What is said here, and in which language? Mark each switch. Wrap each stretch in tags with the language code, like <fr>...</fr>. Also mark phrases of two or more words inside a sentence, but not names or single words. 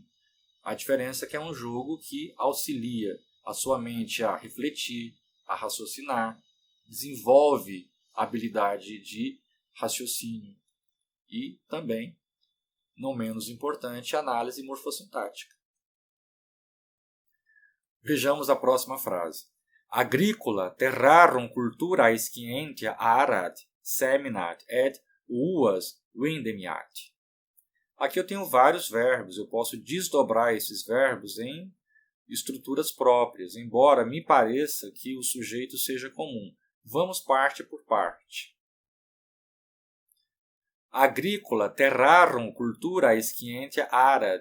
<pt>A diferença é que é um jogo que auxilia a sua mente a refletir, a raciocinar, desenvolve a habilidade de raciocínio e também, não menos importante, análise morfossintática. Vejamos a próxima frase.</pt> <la>Agricola terrarum culturae scientia arat, seminat et uas vendemiat.</la> <pt>Aqui eu tenho vários verbos, eu posso desdobrar esses verbos em estruturas próprias, embora me pareça que o sujeito seja comum. Vamos parte por parte.</pt> <la>Agrícola, terrarum, cultura, scientia, arat.</la>